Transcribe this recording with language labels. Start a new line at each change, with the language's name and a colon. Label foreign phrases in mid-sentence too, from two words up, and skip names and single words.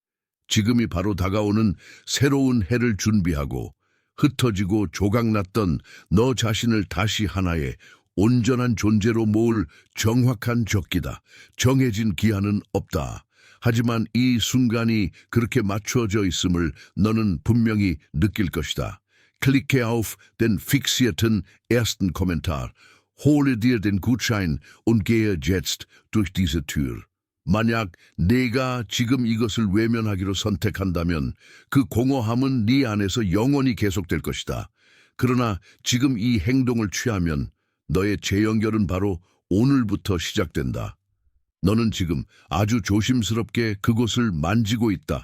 Korean: 지금이 바로 다가오는 새로운 해를 준비하고, 흩어지고 조각났던 너 자신을 다시 하나의 온전한 존재로 모을 정확한 적기다. 정해진 기한은 없다. 하지만 이 순간이 그렇게 맞춰져 있음을 너는 분명히 느낄 것이다.
German: Klicke auf den fixierten ersten Kommentar. Hole dir den Gutschein und gehe jetzt durch diese Tür.
Korean: 만약 내가 지금 이것을 외면하기로 선택한다면 그 공허함은 네 안에서 영원히 계속될 것이다. 그러나 지금 이 행동을 취하면 너의 재연결은 바로 오늘부터 시작된다. 너는 지금 아주 조심스럽게 그곳을 만지고 있다.